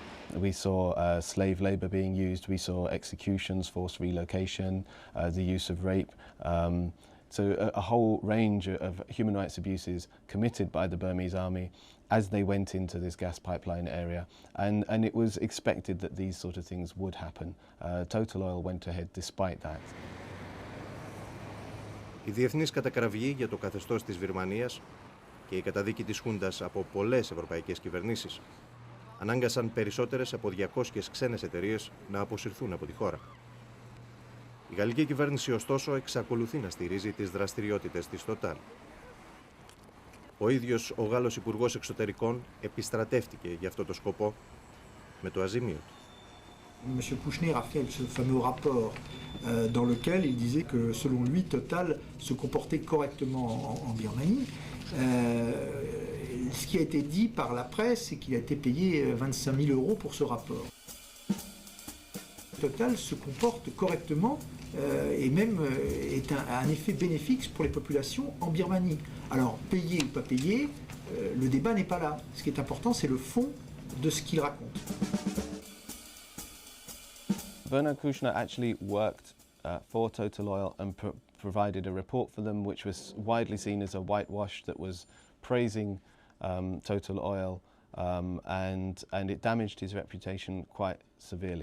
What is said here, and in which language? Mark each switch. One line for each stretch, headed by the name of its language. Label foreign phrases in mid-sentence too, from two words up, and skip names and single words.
English: We saw slave labour being used, we saw executions, forced relocation, the use of rape. So a whole range of human rights abuses committed by the Burmese army as they went into this gas pipeline area. And it was expected that these sort of things would happen. Total Oil went ahead despite that.
Greek: Η διεθνής κατακραυγή για το καθεστώς της Βιρμανίας και η καταδίκη της χούντας από πολλές ευρωπαϊκές κυβερνήσεις ανάγκασαν περισσότερες από 200 ξένες εταιρείες να αποσυρθούν από τη χώρα. Η γαλλική κυβέρνηση, ωστόσο, εξακολουθεί να στηρίζει τις δραστηριότητες της Total. Ο ίδιος ο Γάλλος Υπουργός Εξωτερικών επιστρατεύτηκε για αυτό το σκοπό με το αζημίο του.
French: M. Kouchner a fait ce fameux rapport dans lequel il disait que, selon lui, Total se comportait correctement en Birmanie. Ce qui a été dit par la presse, c'est qu'il a été payé 25 000 € pour ce rapport. Total se comporte correctement et même a un effet bénéfique pour les populations en Birmanie. Alors, payé ou pas payé, le débat n'est pas là. Ce qui est important, c'est le fond de ce qu'il raconte.
English: Bernard Kouchner actually worked for Total Oil and provided a report for them which was widely seen as a whitewash that was praising Total Oil and it damaged his reputation quite severely.